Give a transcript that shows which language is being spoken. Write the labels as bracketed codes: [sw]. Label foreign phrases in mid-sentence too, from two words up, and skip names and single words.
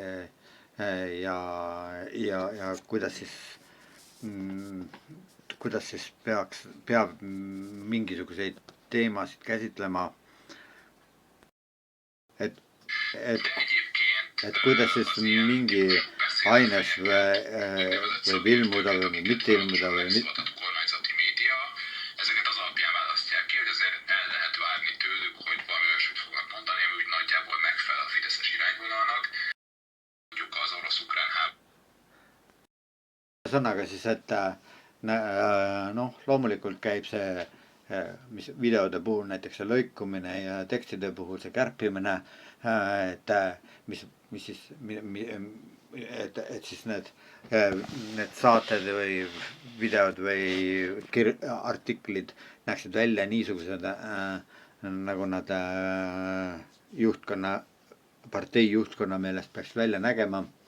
[et] ja kuidas siis peab mingisuguseid teemasid käsitlema, et kuidas siis mingi aines võib ilmuda või mitte ilmuda või mitte. [hu] Kormányzati média, ezeket az alapján választják ki, hogy azért el lehet várni tőlük, hogy valami olyasmit fognak mondani, ami úgy nagyjából megfelel a fideszes irányvonalnak, mondjuk az orosz-ukrán háború. [et] Ühesõnaga siis, et loomulikult käib see mis videode puhul näiteks see lõikumine ja tekstide puhul see kärpimine, et siis need saated või videod või artiklid näeksid välja niisugused, nagu nad partei juhtkonna meelest peaks välja nägema.